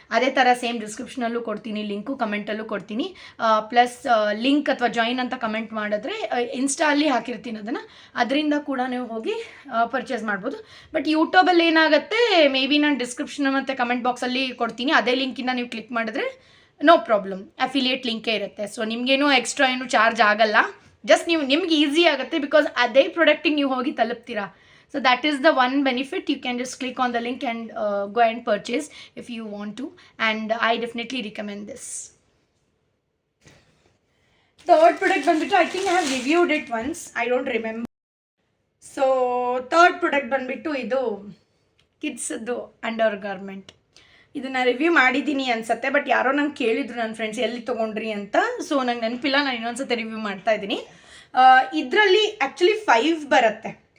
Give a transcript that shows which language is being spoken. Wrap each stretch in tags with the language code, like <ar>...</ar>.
<kn>ಅದೇ ಥರ ಸೇಮ್ ಡಿಸ್ಕ್ರಿಪ್ಷನಲ್ಲೂ ಕೊಡ್ತೀನಿ ಲಿಂಕು, ಕಮೆಂಟಲ್ಲೂ ಕೊಡ್ತೀನಿ. ಪ್ಲಸ್ ಲಿಂಕ್ ಅಥವಾ ಜಾಯಿನ್ ಅಂತ ಕಮೆಂಟ್ ಮಾಡಿದ್ರೆ ಇನ್ಸ್ಟಾಲ್ಲಿ ಹಾಕಿರ್ತೀನಿ ಅದರಿಂದ ಕೂಡ ನೀವು ಹೋಗಿ ಪರ್ಚೇಸ್ ಮಾಡ್ಬೋದು. ಬಟ್ ಯೂಟ್ಯೂಬಲ್ಲಿ ಏನಾಗುತ್ತೆ,</kn> <en>maybe</en> <kn>ನಾನು ಡಿಸ್ಕ್ರಿಪ್ಷನ್ ಮತ್ತು ಕಮೆಂಟ್ ಬಾಕ್ಸಲ್ಲಿ ಕೊಡ್ತೀನಿ. ಅದೇ ಲಿಂಕಿಂದ ನೀವು ಕ್ಲಿಕ್ ಮಾಡಿದ್ರೆ</kn> <en>no problem,</en> <kn>ಅಫಿಲಿಯೇಟ್ ಲಿಂಕೇ ಇರುತ್ತೆ. ಸೊ ನಿಮಗೇನು ಎಕ್ಸ್ಟ್ರಾ ಏನು ಚಾರ್ಜ್ ಆಗಲ್ಲ. ಜಸ್ಟ್ ನಿಮ್ಗೆ ಈಸಿ ಆಗುತ್ತೆ, ಬಿಕಾಸ್ ಅದೇ ಪ್ರಾಡಕ್ಟಿಗೆ ನೀವು ಹೋಗಿ ತಲುಪ್ತೀರಾ.</kn> <en>So that is the one benefit. You can just click on the link and go and purchase if you want to. And I definitely recommend this. Third product</en> <kn>ಬಂದ್ಬಿಟ್ಟು,</kn> <en>I think I have reviewed it once. I don't remember. So third product</en> <kn>ಬಂದ್ಬಿಟ್ಟು ಇದು ಕಿಡ್ಸ್ದು under garment. ಇದನ್ನು review ಮಾಡಿದ್ದೀನಿ ಅನ್ಸುತ್ತೆ, but ಯಾರೋ ನಂಗೆ ಕೇಳಿದ್ರು ನನ್ನ ಫ್ರೆಂಡ್ಸ್ ಎಲ್ಲಿ ತೊಗೊಂಡ್ರಿ ಅಂತ. ಸೊ ನಂಗೆ ನೆನಪಿಲ್ಲ, ನಾನು ಇನ್ನೊಂದ್ಸತಿ ರಿವ್ಯೂ ಮಾಡ್ತಾ ಇದ್ದೀನಿ. ಇದರಲ್ಲಿ ಆ್ಯಕ್ಚುಲಿ 5 ಬರುತ್ತೆ.</kn>